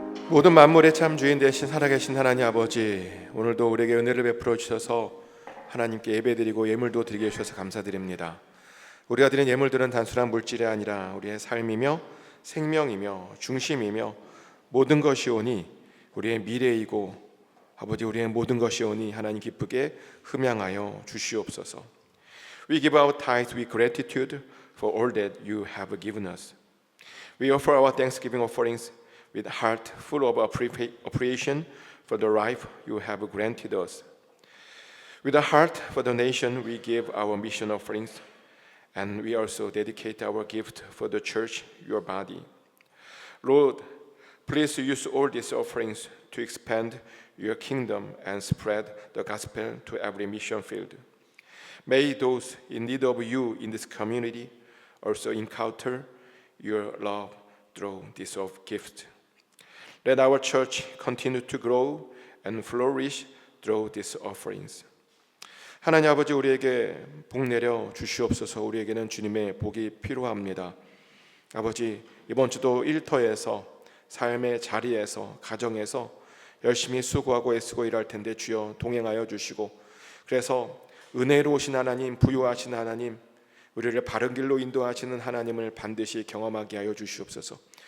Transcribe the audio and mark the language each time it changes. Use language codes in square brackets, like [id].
[ko] 모든 만물의 참 주인 되신 살아계신 하나님 아버지, 오늘도 우리에게 은혜를 베풀어 주셔서 하나님께 예배드리고 예물도 드리게 해주셔서 감사드립니다. 우리가 드린 예물들은 단순한 물질이 아니라 우리의 삶이며 생명이며 중심이며 모든 것이오니 우리의 미래이고 아버지, 우리의 모든 것이오니 하나님 기쁘게 흠양하여 주시옵소서. [en] We give our tithes with gratitude for all that you have given us. We offer our thanksgiving offerings with a heart full of appreciation for the life you have granted us. With a heart for the nation, we give our mission offerings, and we also dedicate our gift for the church, your body. Lord, please use all these offerings to expand your kingdom and spread the gospel to every mission field. May those in need of you in this community also encounter your love through this gift. Let our church continue to grow and flourish through these offerings. [ko] 하나님 아버지, 우리에게 복 내려 주시옵소서. 우리에게는 주님의 복이 필요합니다. 아버지, 이번 주도 일터에서 삶의 자리에서 가정에서 열심히 수고하고 애쓰고 일할 텐데 주여 동행하여 주시고, 그래서 은혜로우신 하나님, 부유하신 하나님, 우리를 바른 길로 인도하시는 하나님을 반드시 경험하게 하여 주시옵소서.